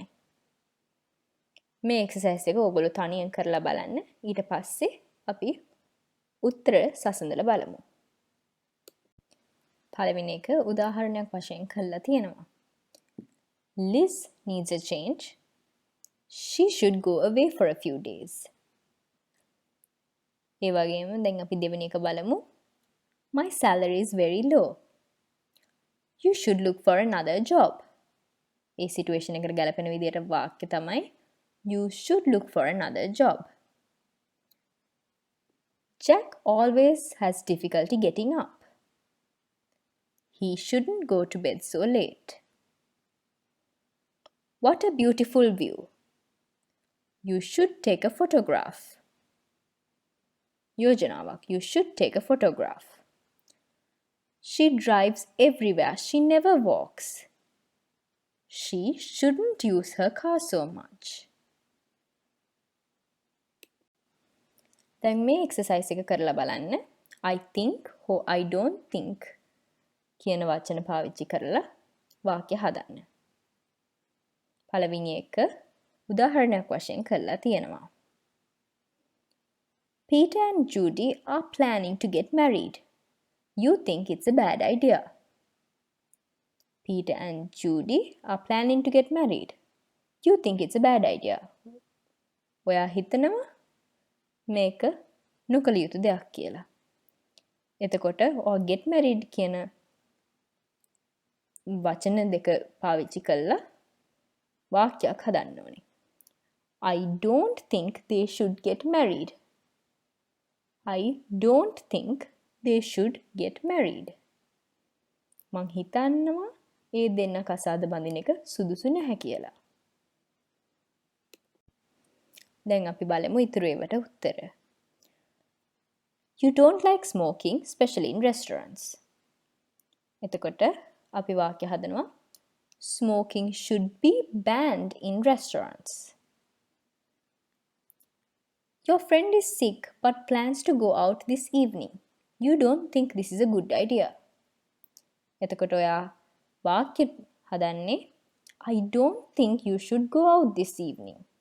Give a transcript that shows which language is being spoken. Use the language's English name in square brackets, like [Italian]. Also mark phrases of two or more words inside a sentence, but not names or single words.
[Sinhala] මේ එක්සර්සයිස් එක ඔයගොල්ලෝ තනියෙන් කරලා බලන්න. ඊට පස්සේ අපි උත්තර සසඳලා බලමු. පළවෙනි එක උදාහරණයක් වශයෙන් කරලා තියෙනවා. [English] Liz needs a change. She should go away for a few days. [Sinhala] ඒ වගේම දැන් අපි දෙවෙනි එක බලමු. [English] My salary is very low. You should look for another job. [Sinhala] ඒ සිටුේෂන් එකට ගැලපෙන විදිහට වාක්‍ය තමයි [English] you should look for another job. Jack always has difficulty getting up. He shouldn't go to bed so late. What a beautiful view. You should take a photograph. Yojanavak, you should take a photograph. She drives everywhere. She never walks. She shouldn't use her car so much. [Sinhala] දැන් මේ එක්සර්සයිස් එක කරලා බලන්න. [English] I think or I don't think [Sinhala] කියන වචන පාවිච්චි කරලා වාක්‍ය හදන්න. පළවෙනි එක උදාහරණයක් වශයෙන් කරලා තියෙනවා. [English] Peter and Judy are planning to get married. You think it's a bad idea. Peter and Judy are planning to get married. You think it's a bad idea. [Sinhala] ඔයා හිතනවා මේක නොකළ යුතු දෙයක් කියලා. එතකොට [English] or get married [Sinhala] කියන වචන දෙක පාවිච්චි කළා වාක්‍යයක් හදන්න ඕනේ. [English] I don't think they should get married. I don't think they should get married. [Sinhala] මං හිතන්නවා ඒ දෙන්න කසාද බඳින එක සුදුසු නැහැ කියලා. දැන් අපි බලමු ඉතුරු ඒවට උත්තර. [English] You don't like smoking, especially in restaurants. [Sinhala] එතකොට අපි වාක්‍ය හදනවා [English] Smoking should be banned in restaurants. Your friend is sick but plans to go out this evening. You don't think this is a good idea. [Sinhala] එතකොට ඔයා වාක්‍ය හදන්නේ [English] I don't think you should go out this evening.